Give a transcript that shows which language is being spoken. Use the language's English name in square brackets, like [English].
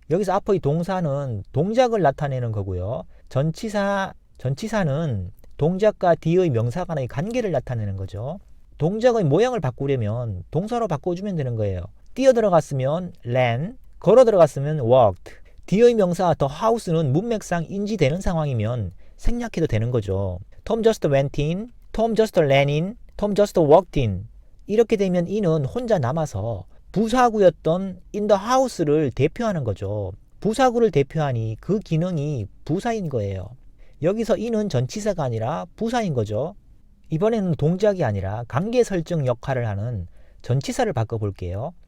[Korean] 여기서 앞의 동사는 동작을 나타내는 거고요. 전치사는 동작과 뒤의 명사 간의 관계를 나타내는 거죠. 동작의 모양을 바꾸려면 동사로 바꿔주면 되는 거예요. 뛰어 들어갔으면 ran, 걸어 들어갔으면 walked. 뒤의 명사 the house 는 문맥상 인지되는 상황이면 생략해도 되는 거죠. [English] Tom just went in, Tom just ran in, Tom just walked in. [Korean] 이렇게 되면 in은 혼자 남아서 부사구였던 in the house 를 대표하는 거죠. 부사구를 대표하니 그 기능이 부사인 거예요. 여기서 in은 전치사가 아니라 부사인 거죠. 이번에는 동작이 아니라 관계 설정 역할을 하는 전치사를 바꿔볼게요.